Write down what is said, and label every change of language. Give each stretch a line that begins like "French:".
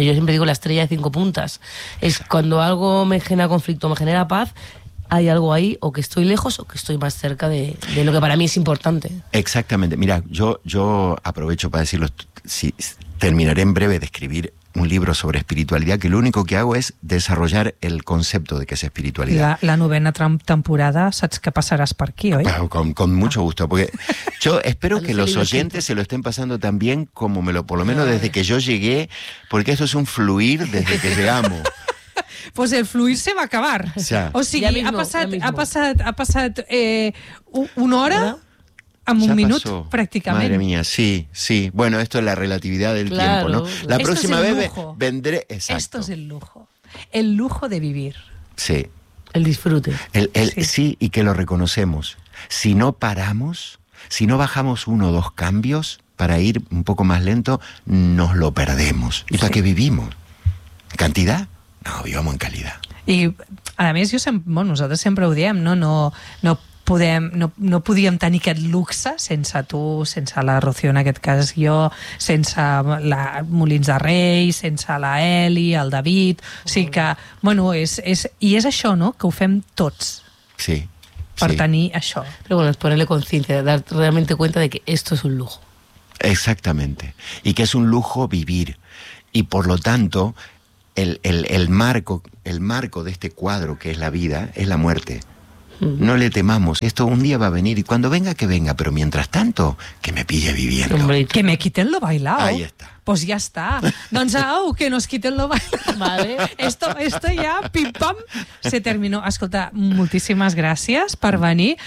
Spanish: Yo siempre digo la estrella de cinco puntas. Es cuando algo me genera conflicto, me genera paz, hay algo ahí, o que estoy lejos o que estoy más cerca de lo que para mí es importante. Exactamente. Mira, yo aprovecho para decirlo, si terminaré en breve de escribir un libro sobre espiritualidad, que lo único que hago es desarrollar el concepto de qué es espiritualidad.
Catalan: La novena temporada, saps que passaràs per aquí, oi?
Spanish: Con mucho gusto, porque yo espero que los oyentes se lo estén pasando tan bien como me lo, por lo menos desde que yo llegué, porque esto es un fluir desde que llegamos. Pues el fluir se va a acabar.
Catalan: O sigui,
Spanish: ya mismo,
Catalan: ha passat una hora...
Spanish: ¿Verdad?
Catalan: En un minut, pràcticament.
Spanish: Madre mía, sí, sí. Bueno, esto es la relatividad del claro. tiempo, ¿no? La próxima vez vendré... Exacto. Esto es el lujo. El lujo de vivir. Sí. El disfrute. Sí, y que lo reconocemos. Si no paramos, si no bajamos uno o dos cambios para ir un poco más lento, nos lo perdemos. ¿Y para qué vivimos? ¿Cantidad? No, vivamos en calidad.
Catalan: Y, a més, nosaltres sempre ho diem, ¿no? No podíem tenir aquest luxe sense tu, sense la Rocío en aquest cas, jo, sense la Molins de Rei, sense la Eli, el David, o sigui que, bueno, és això, no?, que ho fem tots. Sí. Per tenir això.
Spanish: Però bueno, ponerle conciencia, dar realmente cuenta de que esto es un lujo. Exactamente. Y que es un lujo vivir. Y por lo tanto, el marco de este cuadro que es la vida es la muerte. No le temamos, esto un día va a venir y cuando venga, que venga, pero mientras tanto, que me pille viviendo. Hombre, que me quiten lo bailado. Ahí está. Pues ya está.
Catalan: Doncs au,
Spanish: que nos quiten lo bailado. Vale. Esto ya, pim pam, se terminó.
Catalan: Escolta, moltíssimes gràcies per venir.